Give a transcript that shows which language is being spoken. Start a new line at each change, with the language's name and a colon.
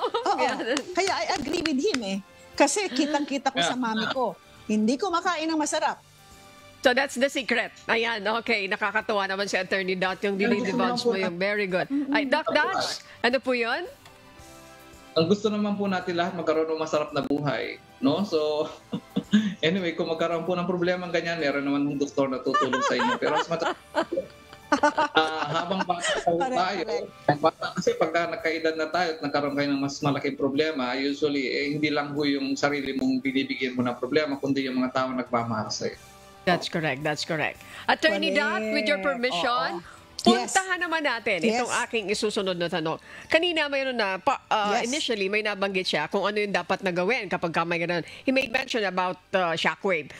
Filipino: Oo, kaya
English: I agree with him eh.
Filipino: Kasi kitang-kita ko sa mami ko, hindi ko makain ng masarap.
English: So that's the secret.
Filipino: Ayan, okay. Nakakatuwa naman si Attorney Dot yung dinidivulge mo yung
English: very good.
Filipino: Ay, Doc Dodge, ano po yun? Ang gusto naman po natin lahat magkaroon ng masarap na buhay, no? So, anyway, kung magkaroon po ng problema ganyan, meron naman ng doktor na tutulong sa inyo. Pero habang bata tayo, kasi pagka nagkaedad na tayo at nagkaroon kayo ng mas malaking problema, usually, hindi lang po yung sarili mong binibigyan mo ng problema, kundi yung mga tao nagmamahal sa'yo.
English: That's correct, that's correct.
Filipino: Attorney Dot,
English: with your permission,
Filipino: puntahan naman natin itong aking isusunod na tanong. Kanina mayroon na, initially may nabanggit siya kung ano yung dapat na gawin kapag may ganun.
English: He made mention about shockwave.